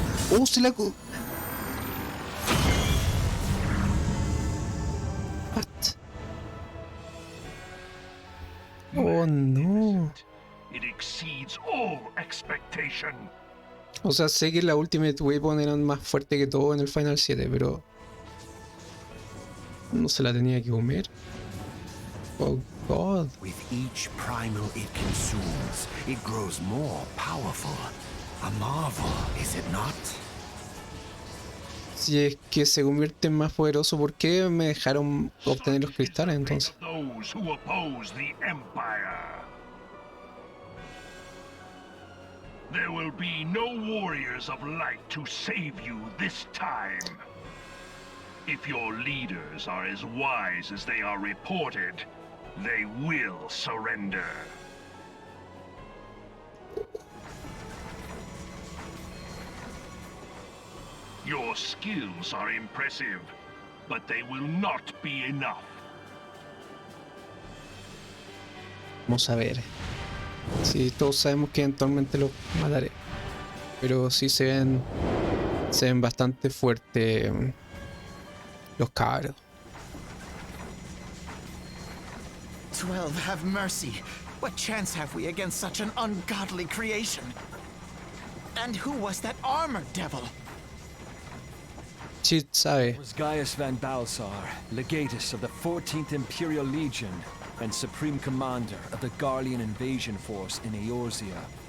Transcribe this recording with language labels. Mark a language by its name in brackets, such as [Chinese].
[Spanish] Oh, se la... [English] What? Oh, no. It exceeds all expectation. [Spanish] O sea, sé que la Ultimate Weapon eran más fuerte que todo en el Final 7, pero... no se la tenía que comer. [English] Oh, God. With each primal it consumes, it grows more powerful. A marvel, is it not? [Spanish] Si es que se convierte en más poderoso, ¿por qué me dejaron obtener los cristales entonces? [English] Those who oppose the Empire. There will be no warriors of light to save you this time. If your leaders are as wise as they are reported, they will surrender. Your skills are impressive, but they will not be enough. [Spanish] Vamos a ver. Sí, todos sabemos que eventualmente los mataré. Pero sí se ven bastante fuertes los cabros. [English] 12, have mercy. What chance have we against such an ungodly creation? And who was that armored devil? [Spanish] Sí, sabe. [English] It was Gaius van Balsar, legatus of the 14th Imperial Legion and supreme commander of the Garlean invasion force in Eorzea.